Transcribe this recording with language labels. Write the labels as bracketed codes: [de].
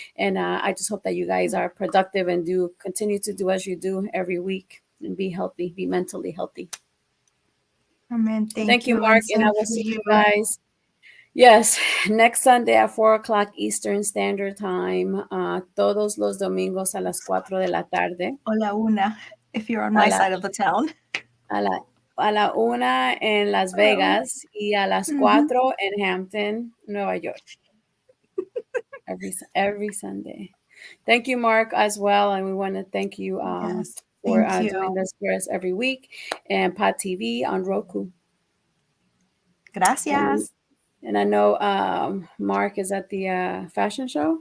[en] And I just hope that you guys are productive and continue to do as you do every week and be healthy, be mentally healthy. Amen. Thank you, Mark, and I will see you guys. Yes, next Sunday at 4:00 Eastern Standard Time. [es] Todos los domingos a las 4 de la tarde. O la una, [en] if you're on my side of the town. [es] A la 1 en Las Vegas y a las 4 en Hampton, Nueva York. [en] Every Sunday. Thank you, Mark, as well, and we want to thank you. For doing this for us every week, and Pod TV on Roku. [es] Gracias. [en] And I know Mark is at the fashion show.